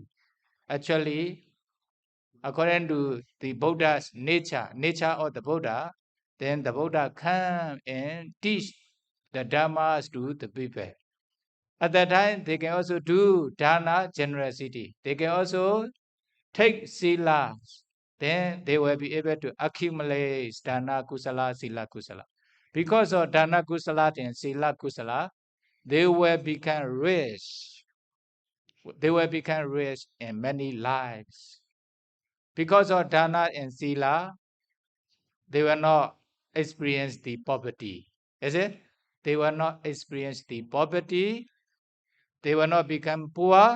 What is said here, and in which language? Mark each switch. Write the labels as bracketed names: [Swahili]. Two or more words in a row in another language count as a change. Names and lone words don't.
[English] Actually, according to the Buddha's nature of the Buddha, then the Buddha come and teach the dharmas to the people. At that time, they can also do dana generosity. They can also take silas. Then they will be able to accumulate [Pali] dana kusala, sila kusala. [English] Because of [Pali] dana kusala [English] and [Pali] sila kusala, [English] they will become rich. They will become rich in many lives. Because of dana and sila, they will not experience the poverty. Is it? They will not experience the poverty. They will not become poor.